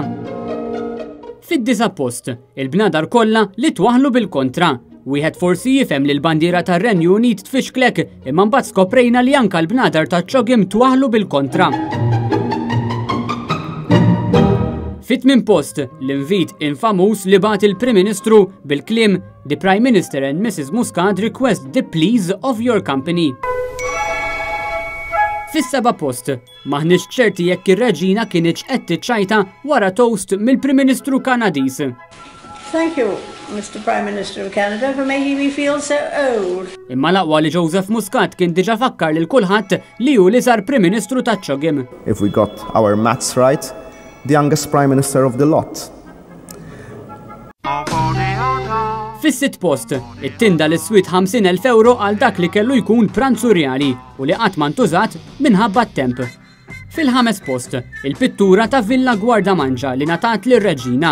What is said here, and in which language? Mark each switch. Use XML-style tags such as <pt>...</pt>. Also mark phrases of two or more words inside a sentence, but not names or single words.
<mt>Fid-9 post, il-bnadar kollha li twaħlu bil-kontra. Wieħed forsi jifhem li l-bandiera tar-Renju Unit tfixklek, imma mbagħad skoprejna li anke l-bnadar taċ-ċogim twaħlu bil-kontra. Fit-8 post, l-invit infamuż li bagħat il-Prim Ministru bil-kliem</mt> <en>"The Prime Minister and Mrs. Muscat request the pleas of your company".</en> <mt>Fis-7 post, maħniex ċerti jekk ir-Reġina kienx qed tiċċajta wara toast mill-Prim Ministru Kanadiż.</mt> <en>Thank you, Mr. Prime Minister of Canada, for making me feel so old.</en> <mt>Imma l-aqwa li Joseph Muscat kien diġà fakkar lil kulħadd li hu li sar Prim Ministru taċ-ċogim.</mt> <en>If we got our maths right, the youngest Prime Minister of the lot.</en> <mt>Fis-6 post, it-tinda l-iswit 50,000 euro għal dak li kellu jkun pranzu reali u li qatt ma ntużat minħabba t-temp. Fil-5 post, il-pittura ta' Villa Guardamangia li natat lir-Reġina.</mt>